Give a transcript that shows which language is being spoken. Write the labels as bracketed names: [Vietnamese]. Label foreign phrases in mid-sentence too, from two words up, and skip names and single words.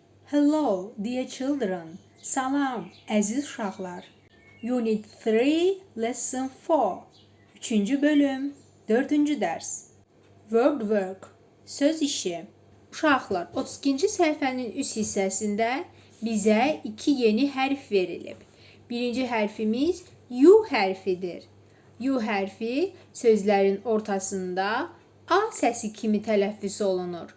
[English] Hello, dear children. [Azerbaijani] Salam, əziz uşaqlar. [English] Unit 3, Lesson 4. [Azerbaijani] 3-cü bölüm, 4-cü dərs. [English] Word work, [Azerbaijani] söz işi. Uşaqlar, 32-ci səhifənin üst hissəsində bizə 2 yeni hərf verilib. Birinci hərfimiz U hərfidir. U hərfi sözlərin ortasında A səsi kimi tələffüz olunur.